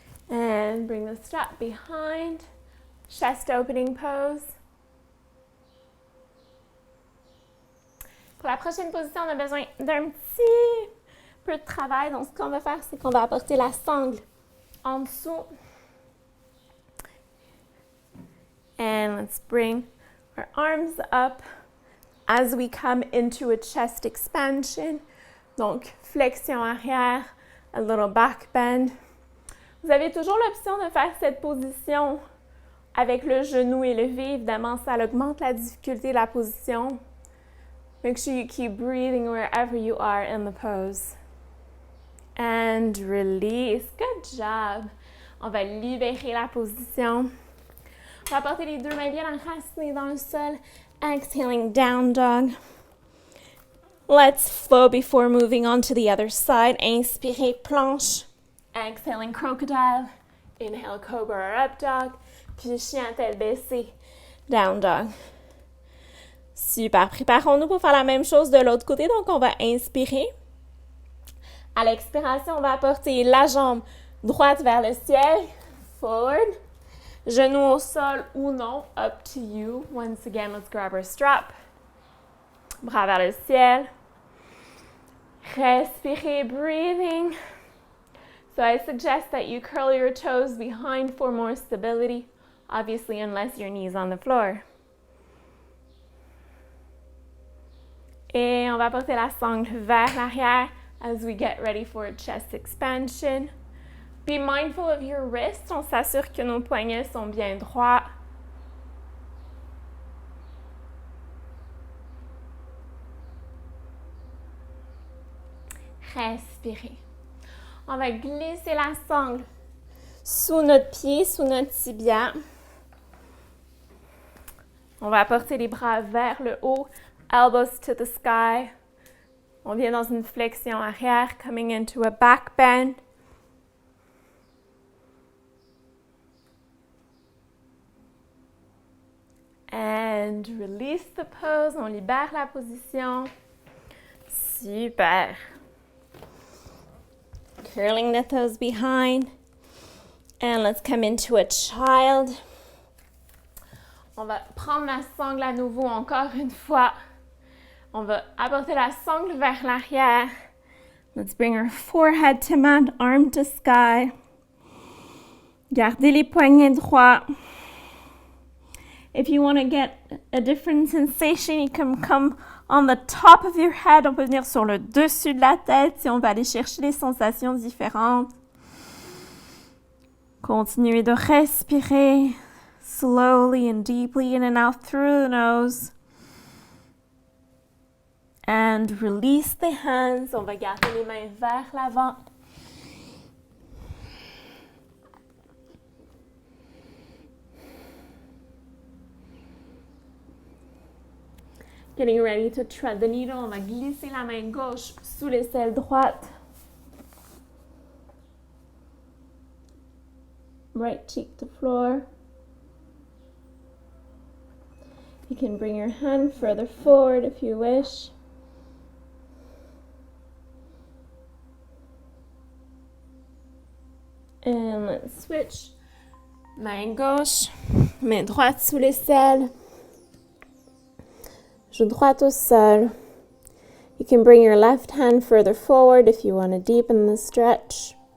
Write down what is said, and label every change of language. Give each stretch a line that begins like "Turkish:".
English: And bring the strap behind, chest opening pose.
French: Pour la prochaine position, on a besoin d'un petit peu de travail. Donc, ce qu'on va faire, c'est qu'on va apporter la sangle en dessous.
English: And let's bring our arms up as we come into a chest expansion.
French: Donc, flexion arrière,
English: a little back bend.
French: Vous avez toujours l'option de faire cette position avec le genou élevé. Évidemment, ça augmente la difficulté de la position.
English: Make sure you keep breathing wherever you are in the pose. And release. Good job.
French: On va libérer la position. On va porter les deux mains bien enracinées dans le sol.
English: Exhaling, down dog. Let's flow before moving on to the other side.
French: Inspirez, planche. Exhaling, crocodile.
English: Inhale, cobra or up dog.
French: Puis chien tête baissée, down dog. Super. Préparons-nous pour faire la même chose de l'autre côté. Donc, on va inspirer. À l'expiration, on va apporter la jambe droite vers le ciel. Forward. Genou au sol ou non.
English: Up to you. Once again, let's grab our strap.
French: Bras vers le ciel. Respirez, breathing.
English: So I suggest that you curl your toes behind for more stability. Obviously, unless your knee's on the floor.
French: Et on va porter la sangle vers l'arrière
English: as we get ready for a chest expansion. Be mindful of your wrists.
French: On s'assure que nos poignets sont bien droits. Respirez. On va glisser la sangle sous notre pied, sous notre tibia. On va porter les bras vers le haut,
English: elbows to the sky.
French: On vient dans une flexion arrière,
English: coming into a back bend. And release the pose.
French: On libère la position. Super.
English: Curling the toes behind. And let's come into a child.
French: On va prendre la sangle à nouveau encore une fois. On va apporter la sangle vers l'arrière.
English: Let's bring our forehead to mat, arm to sky.
French: Gardez les poignets droits.
English: If you want to get a different sensation, you can come on the top of your head.
French: On peut venir sur le dessus de la tête si on va aller chercher des sensations différentes. Continuez de respirer
English: slowly and deeply in and out through the nose. And release the hands.
French: On va garder les mains vers l'avant.
English: Getting ready to thread the needle.
French: On va glisser la main gauche sous l'aisselle droite.
English: Right cheek to floor. You can bring your hand further forward if you wish. And let's switch.
French: Main gauche, main droite sous l'aisselle. Joue droite au sol.
English: You can bring your left hand further forward if you want to deepen the stretch.